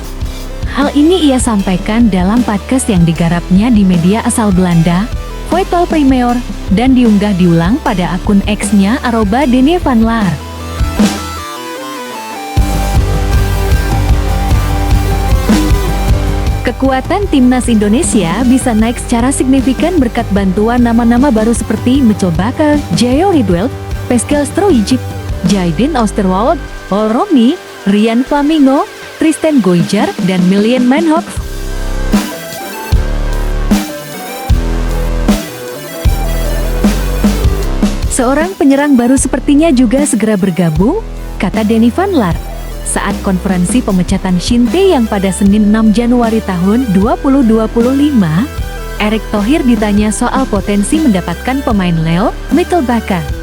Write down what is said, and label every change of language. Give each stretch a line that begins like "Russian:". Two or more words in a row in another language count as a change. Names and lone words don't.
Indonesian: Hal ini ia sampaikan dalam podcast yang digarapnya di media asal Belanda, Voetbal Premier, dan diunggah diulang pada akun X-nya @Danny van Laar. Kekuatan timnas Indonesia bisa naik secara signifikan berkat bantuan nama-nama baru seperti Mitchell Bakker, Gio Rietveld, Pascal Struijk, Jayden Oosterwolde, Paul Romney, Ryan Flamingo, Tristan Goijar, dan Miljan Manhoef. Seorang penyerang baru sepertinya juga segera bergabung, kata Danny van Laar, saat konferensi pemecatan Shin Tae-yang pada Senin 6 Januari tahun 2025, Erick Thohir ditanya soal potensi mendapatkan pemain Leo Mitchell Bakker.